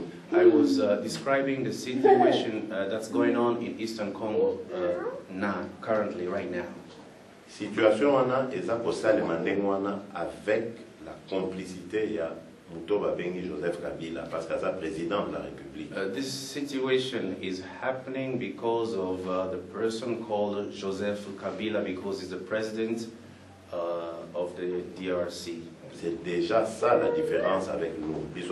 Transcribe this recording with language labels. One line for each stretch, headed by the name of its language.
English: I was describing the situation that's going on in Eastern Congo currently, right now.
French: Situation
Lingala: wana eza kosalema ndenge wana
French: avec la complicité ya Mutoba Bengi Joseph Kabila parce que c'est président de la République.
English: This situation is happening because of the person called Joseph Kabila, because he's the president of the DRC.
French: C'est déjà ça la différence avec nous.